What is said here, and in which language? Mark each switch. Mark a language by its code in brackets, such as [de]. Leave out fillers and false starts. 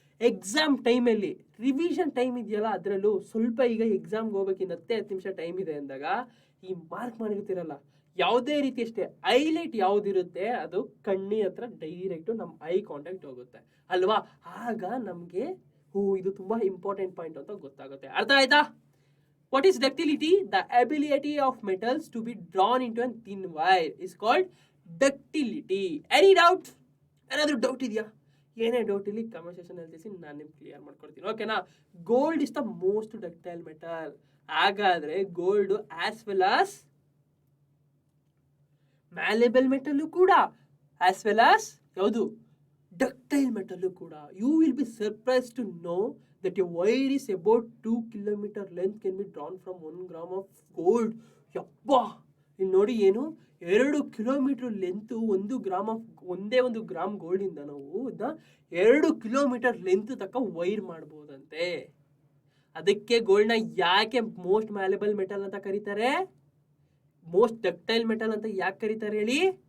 [kn] Exam ಟೈಮಲ್ಲಿ revision time ಇದೆಯಲ್ಲ, ಅದರಲ್ಲೂ ಸ್ವಲ್ಪ ಈಗ ಎಕ್ಸಾಮ್ಗೆ ಹೋಗ್ಬೇಕು, ಇನ್ನು 10 ನಿಮಿಷ ಟೈಮ್ ಇದೆ ಅಂದಾಗ ಈ ಮಾರ್ಕ್ ಮಾಡಿರ್ತೀರಲ್ಲ, ಯಾವುದೇ ರೀತಿ ಅಷ್ಟೇ ಹೈಲೈಟ್ ಯಾವುದಿರುತ್ತೆ ಅದು ಕಣ್ಣಿ ಹತ್ರ ಡೈರೆಕ್ಟು ನಮ್ಮ ಐ ಕಾಂಟ್ಯಾಕ್ಟ್ ಹೋಗುತ್ತೆ ಅಲ್ವಾ. ಆಗ ನಮಗೆ ಇದು ತುಂಬಾ ಇಂಪಾರ್ಟೆಂಟ್ ಪಾಯಿಂಟ್ ಅಂತ ಗೊತ್ತಾಗುತ್ತೆ. ಅರ್ಥ ಆಯ್ತಾ? [en] What is ductility? The ability of metals to be drawn into a thin wire is called ductility. Any doubt? [kn] ಏನಾದರೂ ಡೌಟ್ ಇದೆಯಾ? ಏನೇ ಡೌಟ್ ಇಲ್ಲಿ ಕಮೆಂಟ್ ಸೆಕ್ಷನ್ ಅಲ್ಲಿ ತಿಳಿಸಿ, ನಾನು ನಿಮ್ಗೆ ಕ್ಲಿಯರ್ ಮಾಡ್ಕೊಡ್ತೀನಿ. ಓಕೆನಾ? [en] Gold is the most ductile metal. ಹಾಗಾದ್ರೆ gold as well as malleable metal ಕೂಡ, as well as ಯಾವುದು ductile metal ಕೂಡ. You will be surprise to know that a wire is about 2 kilometer length can be drawn from 1 gram of gold. [kn] ಯಪ್ಪಾ, ಇಲ್ಲಿ ನೋಡಿ, ಏನು 2 kilometre length, 1 gram of, ಒಂದೇ 1 gram gold ಇಂದ ನಾವು 2 kilometre length ತಕ್ಕ ವೈರ್ ಮಾಡ್ಬೋದಂತೆ. ಅದಕ್ಕೆ ಗೋಲ್ಡ್ನ ಯಾಕೆ ಮೋಸ್ಟ್ ಮ್ಯಾಲೆಬಲ್ ಮೆಟಲ್ ಅಂತ ಕರೀತಾರೆ, ಮೋಸ್ಟ್ ಡಕ್ಟೈಲ್ ಮೆಟಲ್ ಅಂತ ಯಾಕೆ ಕರೀತಾರೆ ಹೇಳಿ?